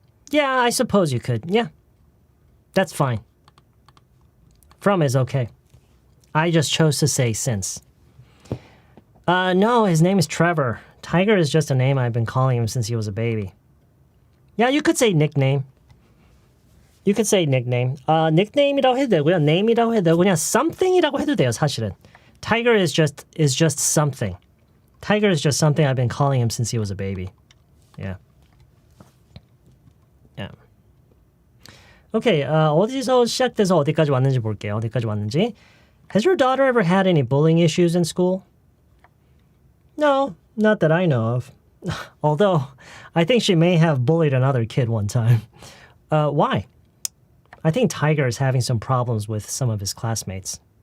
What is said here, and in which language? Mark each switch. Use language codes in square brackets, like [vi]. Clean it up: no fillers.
[en] Yeah, I suppose you could. Yeah. That's fine. From is okay. I just chose to say since. No, his name is Trevor. Tiger is just a name I've been calling him since he was a baby. Yeah, you could say nickname. You could say nickname. [ko] nickname이라고 해도 되고요. name이라고 해도 되고 그냥 something이라고 해도 돼요, 사실은. [en] Tiger is just something. Tiger is just something I've been calling him since he was a baby. Yeah. Yeah. [ko] Okay, 어디서 시작돼서 어디까지 왔는지 볼게요. 어디까지 왔는지. [en] Has your daughter ever had any bullying issues in school? No, not that I know of. Although, I think she may have bullied another kid one time. Why? I think Tiger is having some problems with some of his classmates.